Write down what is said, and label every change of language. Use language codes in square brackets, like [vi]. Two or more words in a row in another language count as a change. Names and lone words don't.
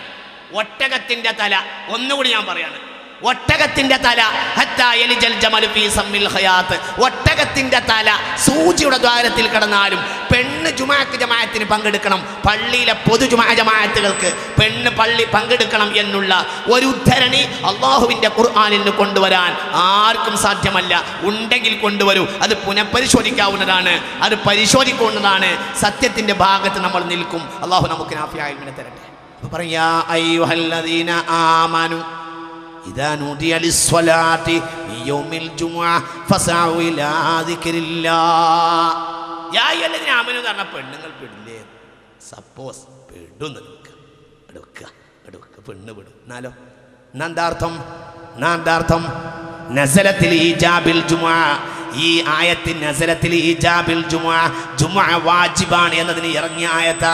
[ml] ഒട്ടകത്തിന്റെ തല, ഒന്നുകൂടി ഞാൻ പറയാണ്, ഒട്ടകത്തിന്റെ തല ഒട്ടകത്തിന്റെ തല സൂചിയുടെ ദ്വാരത്തിൽ കടന്നാലും പെണ്ണ് ജുമാഅക്ക് ജമാഅത്തിന് പങ്കെടുക്കണം, പള്ളിയിലെ പൊതു ജമാഅത്തുകൾക്ക് പെണ്ണ് പള്ളി പങ്കെടുക്കണം എന്നുള്ള ഒരു ഉദ്ധരണി അള്ളാഹുവിൻ്റെ ഖുർആനിൽ നിന്ന് കൊണ്ടുവരാൻ ആർക്കും സാധ്യമല്ല. ഉണ്ടെങ്കിൽ കൊണ്ടുവരൂ, അത് പുനഃപരിശോധിക്കാവുന്നതാണ്, അത് പരിശോധിക്കാവുന്നതാണ്. സത്യത്തിന്റെ ഭാഗത്ത് നമ്മൾ നിൽക്കും. അള്ളാഹു നമുക്ക് നാഫിയായ ഇൽമിനെ തരട്ടെ. അപ്പോൾ പറയാ [ar] أيها الذين آمنوا إذا نودي للصلاة من يوم الجمعة فسعوا إلى ذكر الله يا أيها الذين آمنوا [ml] എന്ന് പറഞ്ഞാൽ പെണ്ണുങ്ങൾ പെടില്ലേ? സപ്പോസ് പെടുന്നു എടുക്ക പെണ്ണ് പെടും എന്നാലോ എന്താർത്ഥം [ar] نزلت في إيجاب الجمعة, [ml] ഈ ആയത്തിൽ [ar] نزلت في إيجاب الجمعة, [ml] ജുമുഅ വാജിബാണ് എന്നതിന് ഇറങ്ങിയ ആയത്താ.